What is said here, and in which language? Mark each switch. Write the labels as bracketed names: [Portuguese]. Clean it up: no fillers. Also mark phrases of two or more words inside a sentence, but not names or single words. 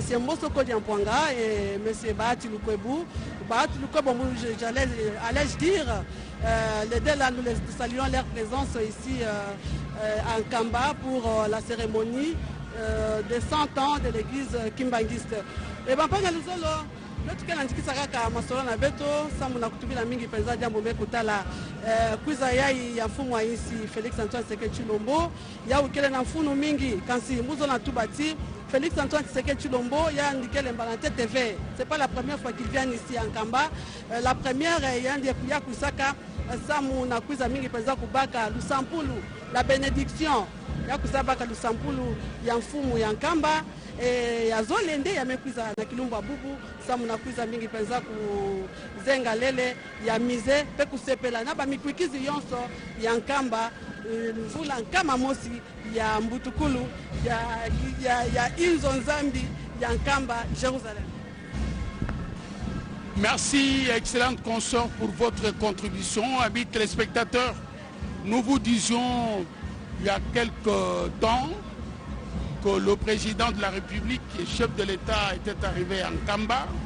[French] Mosoko Diampouanga et M. Bahati Lukwebou. Bahati Lukwebou, allais-je dire, les deux là, nous saluons leur présence ici en Kamba pour la cérémonie des 100 ans de l'église kimbanguiste. [Kituba (Democratic Republic of Congo)] Et Bampanga Luzolo, lotuke nandikisa kaka masolo na beto samu na kutubila mingi penza jambo mekutala kwiza yai ya mfumu wa insi Félix Antoine Tshisekedi Tshilombo ya ukele na mfunu mingi kansi muzo na tubati Félix Antoine Tshisekedi Tshilombo ya ndikele Mbalante TV. [French] C'est pas la première fois qu'il vient ici en Kamba. La première [Kituba (Democratic Republic of Congo)] ya kusaka samu na kwiza mingi penza kubaka Lusampulu [French] la bénédiction [Kituba (Democratic Republic of Congo)] ya kusabaka Lusampulu ya mfumu ya Nkamba. Ya zolende ya mekwiza na kilumba bubu samu na kwiza mingi penza kuzenga lele ya mize pe kusepela na ba mikwikizi yonso ya Nkamba mvula nkama mosi ya Mbutukulu ya Inzo Nzambi ya Nkamba Jérusalem. [French] Merci, excellente consort, pour votre contribution. Amis téléspectateurs, nous vous disions il y a quelques temps que le président de la République et chef de l'État était arrivé en Kamba.